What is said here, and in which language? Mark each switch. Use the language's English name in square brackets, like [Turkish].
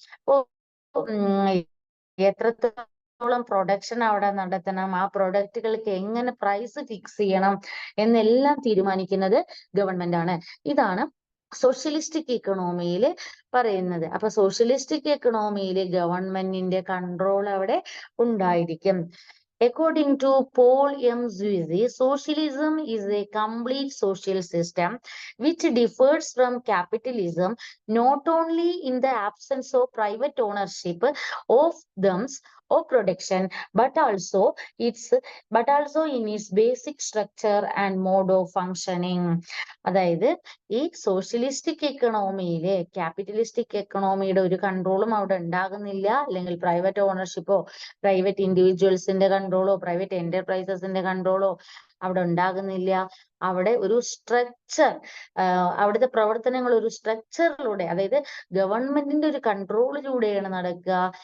[Malayalam] അപ്പോ എത്രത്തോളം പ്രൊഡക്ഷൻ അവിടെ നടത്തണം, ആ പ്രൊഡക്റ്റുകൾക്ക് എങ്ങനെ പ്രൈസ് ഫിക്സ് ചെയ്യണം എന്നെല്ലാം തീരുമാനിക്കുന്നത് ഗവൺമെന്റ് ആണ്. ഇതാണ് സോഷ്യലിസ്റ്റിക് ഇക്കണോമിയിൽ പറയുന്നത്. അപ്പൊ സോഷ്യലിസ്റ്റിക് ഇക്കണോമിയിൽ ഗവൺമെന്റിന്റെ കൺട്രോൾ അവിടെ ഉണ്ടായിരിക്കും. [English] According to Paul M. Zuizi, socialism is a complete social system which differs from capitalism not only in the absence of private ownership of them or production, but also in its basic structure and mode of functioning. [Malayalam] അതായത് ഈ socialistic എക്കണോമിയിലെ capitalistic എക്കണോമിയുടെ ഒരു കൺട്രോളും അവിടെ ഉണ്ടാകുന്നില്ല, അല്ലെങ്കിൽ private ഓണർഷിപ്പോ private ഇൻഡിവിജ്വൽസിന്റെ കൺട്രോളോ private എന്റർപ്രൈസസിന്റെ കൺട്രോളോ അവിടെ ഉണ്ടാകുന്നില്ല. അവിടെ ഒരു സ്ട്രക്ചർ, അവിടുത്തെ പ്രവർത്തനങ്ങൾ ഒരു സ്ട്രക്ചറിലൂടെ, അതായത് ഗവൺമെന്റിന്റെ ഒരു കൺട്രോളിലൂടെയാണ് നടക്കുക.